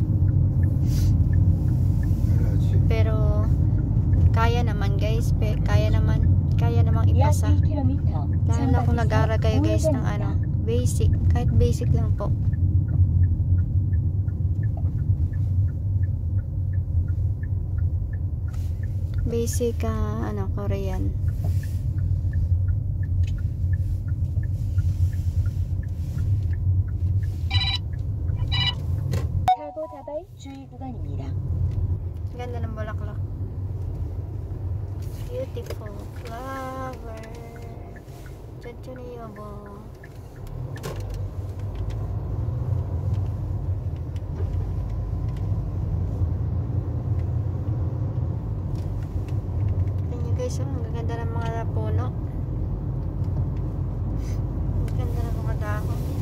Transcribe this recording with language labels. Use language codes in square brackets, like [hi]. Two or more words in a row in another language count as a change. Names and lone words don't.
[tl] Pero kaya naman guys, kaya namang ipasa. Lalo na kung nag-aral kayo guys ng basic, kahit basic lang po. [en] Basic Korean. [ko] 사고 다발 주의 구간입니다. [tl] Ganda ng bulaklak. [en] Beautiful flower. [ko] 천천히 여보. [tl] Guys, ang ganda ng mga puno. Ang ganda ng mga dahon.